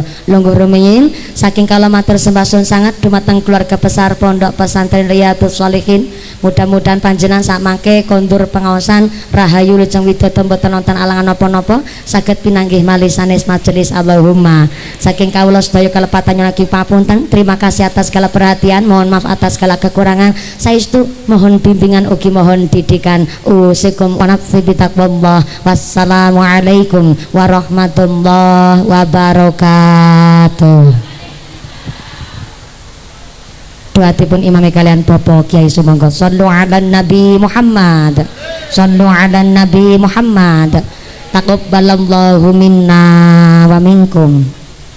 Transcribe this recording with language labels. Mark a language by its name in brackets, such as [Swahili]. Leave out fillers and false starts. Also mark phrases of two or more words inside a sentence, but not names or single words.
[Javanese] Lungguh rumiyin saking kala matur sembah sun sanget dumateng keluarga besar Pondok Pesantren Riyadhus Shalihin. Mudah-mudahan panjenengan sakmangke kondur pengaosan rahayu lajeng widodо mboten wonten alangan napa-napa saged pinanggih malih sanes majelis. [Arabic] اللهم. [Javanese] Saking kawula sedaya kalepatan nyuwun papunten. [Indonesian] Terima kasih atas segala perhatian, mohon maaf atas segala kekurangan. [Javanese] Saestu [Indonesian] mohon bimbingan [Javanese] ugi [Indonesian] mohon didikan. [Arabic] أوصيكم ونفسي بتقوى الله. والسلام عليكم ورحمة الله وبركاته. [Javanese] Doatipun imami kalian Bapak Kiai sumangga. [Arabic] صلوا على النبي محمد. صلوا على النبي محمد. تقبل الله منا ومنكم.